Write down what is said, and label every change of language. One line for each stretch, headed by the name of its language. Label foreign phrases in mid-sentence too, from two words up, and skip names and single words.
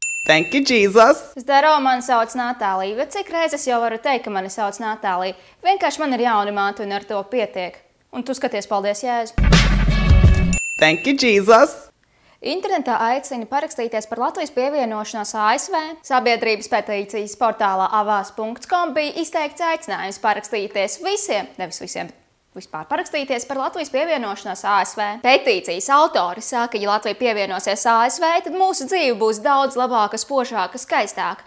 English: Thank you, Jesus!
Latvian: Zdaro, mani sauc Natālija, bet cik reizes jau varu teikt, ka mani sauc Natālija? Vienkārši man ir jauni māti un ar to pietiek. Un tu skaties, paldies, Jēzu!
English: Thank you, Jesus!
Latvian: Internetā aicina parakstīties par Latvijas pievienošanos ASV. Sabiedrības petīcijas portālā avās.com bija izteikts aicinājums parakstīties visiem, nevis visiem, bet vispār parakstīties par Latvijas pievienošanos ASV. Petīcijas autori saka, ja Latvija pievienosies ASV, tad mūsu dzīve būs daudz labāka, spožāka, skaistāka.